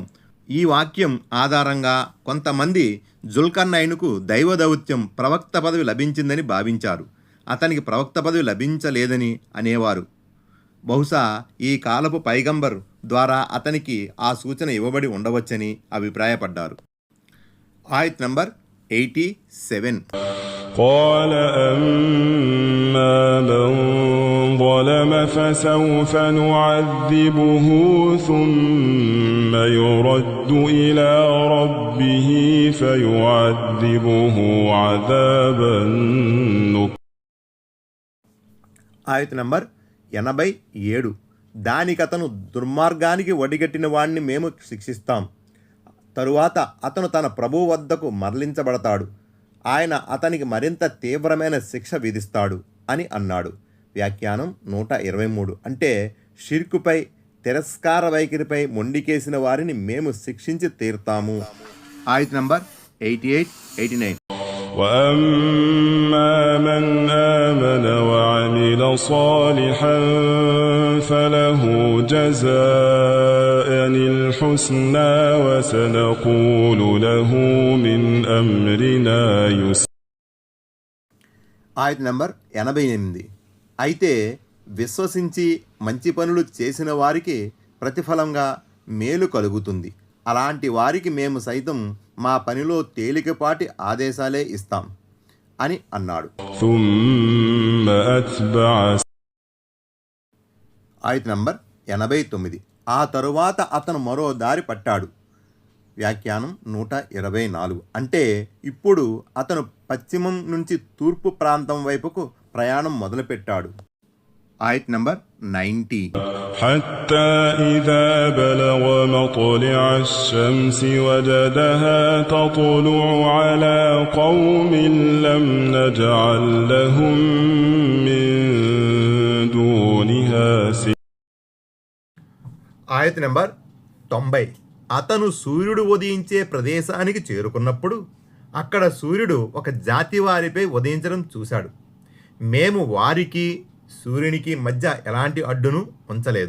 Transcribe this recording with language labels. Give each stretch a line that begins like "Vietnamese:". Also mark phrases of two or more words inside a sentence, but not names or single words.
Telugu: ఈ వాక్యం ఆధారంగా కొంతమంది జుల్కర్నైనుకు దైవ దౌత్యం ప్రవక్త పదవి లభించిందని భావించారు. అతనికి ప్రవక్త పదవి లభించలేదని అనేవారు. బహుశా ఈ కాలపు పైగంబర్ ద్వారా అతనికి ఆ సూచన ఇవ్వబడి ఉండవచ్చని అభిప్రాయపడ్డారు. ఆయత్ నంబర్ 87.
Arabic: قال أما من ظلم فسوف نعذبه ثم يرد إلى ربه فيعذبه عذابا نكرا.
Telugu: ఆయత్ నంబర్ 87. దానికతను దుర్మార్గానికి వడిగట్టిన వాణ్ణి మేము శిక్షిస్తాం. తరువాత అతను తన ప్రభువు వద్దకు మరలించబడతాడు. ఆయన అతనికి మరింత తీవ్రమైన శిక్ష విధిస్తాడు అని అన్నాడు. వ్యాఖ్యానం 123. అంటే షిర్కుపై, తిరస్కార వైఖరిపై మొండికేసిన వారిని మేము శిక్షించి తీరుతాము. ఆయత్ నంబర్ 88, 89.
Arabic: وأما من آمن وعمل صالحا فله جزاء الحسنى وسنقول له من أمرنا يسرا.
Telugu: ఆయత్ నంబర్ 88. అయితే విశ్వసించి మంచి పనులు చేసిన వారికి ప్రతిఫలంగా మేలు కలుగుతుంది. అలాంటి వారికి మేము సైతం మా పనిలో తేలికపాటి ఆదేశాలే ఇస్తాం అని అన్నాడు. ఆయత్ నంబర్ 89. ఆ తరువాత అతను మరో దారి పట్టాడు. వ్యాఖ్యానం 124. అంటే ఇప్పుడు అతను పశ్చిమం నుంచి తూర్పు ప్రాంతం వైపుకు ప్రయాణం మొదలుపెట్టాడు. ఆయత్ నంబర్ 90.
Arabic: حتى إذا بلغ مطلع الشمس وجدها تطلع على قوم لم نجعل لهم من دونها سترا.
Telugu: ఆయత్ నంబర్ 90. అతను సూర్యుడు ఉదయించే ప్రదేశానికి చేరుకున్నప్పుడు అక్కడ సూర్యుడు ఒక జాతి వారిపై ఉదయించడం చూశాడు. మేము వారికి సూర్యునికి మధ్య ఎలాంటి అడ్డును ఉంచలేదు.